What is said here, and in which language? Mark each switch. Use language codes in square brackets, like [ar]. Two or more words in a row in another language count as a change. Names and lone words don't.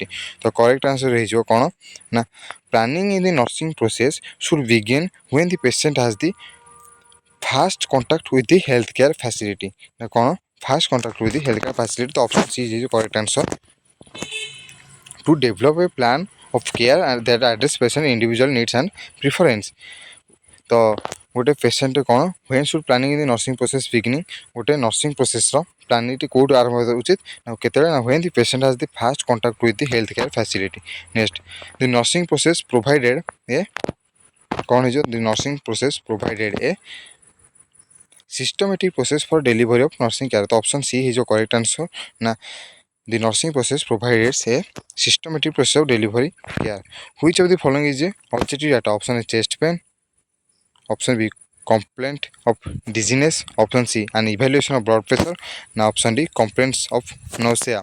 [en] तो correct answer [or] ହେଇଯିବ କ'ଣ ନା [en] planning in the nursing process should begin when the patient has the first contact with the healthcare facility। [or] ନା କ'ଣ [en] first contact with the healthcare facility। तो option C is correct answer। to develop a plan of care that address patient individual needs and preference। [or] ତ ଗୋଟେ ପେସେଣ୍ଟ କ'ଣ [en] when should planning in the nursing process beginning [or] ଗୋଟେ ନର୍ସିଂ ପ୍ରୋସେସ୍ର ପ୍ଲାନିଂଟି କେଉଁଠୁ ଆରମ୍ଭ ହେବା ଉଚିତ ନା କେତେବେଳେ ନା [en] when the patient has the first contact with the health care facility. next the nursing process provided a [or] କ'ଣ ହେଇଯିବ [en] the nursing process provided a systematic process for delivery of nursing care. ତ option C ହେଇଯିବ correct answer ନା the nursing process provides a systematic process of delivery care। which of the following is a objective data? option A chest pain, option B complaint of dizziness, option C an evaluation of blood pressure, na option D complaints of nausea.